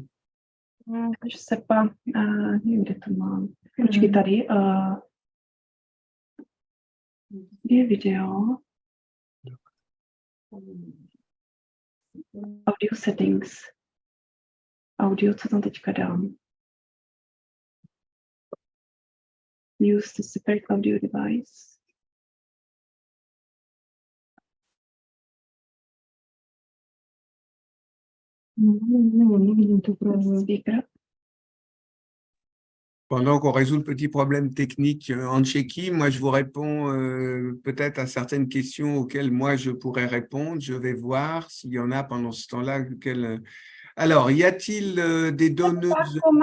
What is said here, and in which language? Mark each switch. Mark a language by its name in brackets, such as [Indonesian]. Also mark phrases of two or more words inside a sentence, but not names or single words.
[French] Je ne sais pas. Vidéo. [English] Audio settings. [Czech] Audio, co tam teďka dám? [English] Use the separate audio device. Speaker. [French] Pendant qu'on résout le petit problème technique en tchéquie, moi, je vous réponds peut-être à certaines questions auxquelles moi, je pourrais répondre. Je vais voir s'il y en a pendant ce temps-là. Alors, y a-t-il des donneuses…